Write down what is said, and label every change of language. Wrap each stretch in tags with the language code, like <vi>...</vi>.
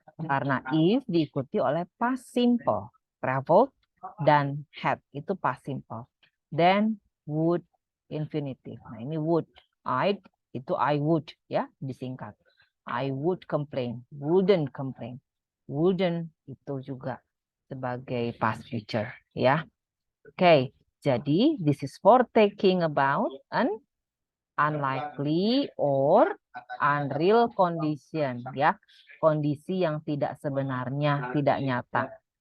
<id>Karena if diikuti oleh past simple, traveled dan had itu past simple.</id> <en>Then would infinitive.</en> <id>Nah ini would, I'd itu</id> <en>I would</en> <id>ya disingkat.</id> <en>I would complain, wouldn't complain.</en> <id>Wouldn't itu juga sebagai past future ya. Oke, jadi</id> <en>this is for taking about an unlikely or unreal condition ya.</en> <id>Kondisi yang tidak sebenarnya, tidak nyata.</id>